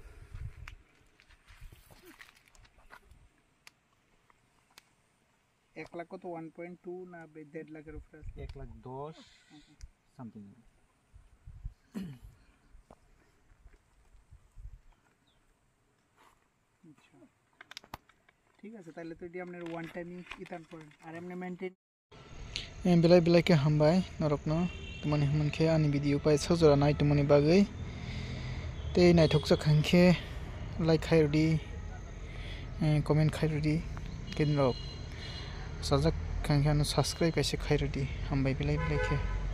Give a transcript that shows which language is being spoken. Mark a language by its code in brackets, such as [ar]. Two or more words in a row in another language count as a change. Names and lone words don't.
[bn] 1 লাখ কত 1.2 না 1.5 লাখের উপরে আছে 1 লাখ 10 সামথিং আচ্ছা ঠিক আছে তাহলে তো এটি আপনার [en] one time [bn] ইতান করেন আর এমনি মেইনটেইন [trp] बेलाय के हामबाय नरकनो तमनि हमनखे आनि भिडियो पाइ सजरा नायतमनि बागै ते नायथक जाखांखे लाइक खायरदि कमेन्ट खायरदि केनरक साजाक खांखानो सब्सक्राइब एसे खायरदि हामबाय बेलाय के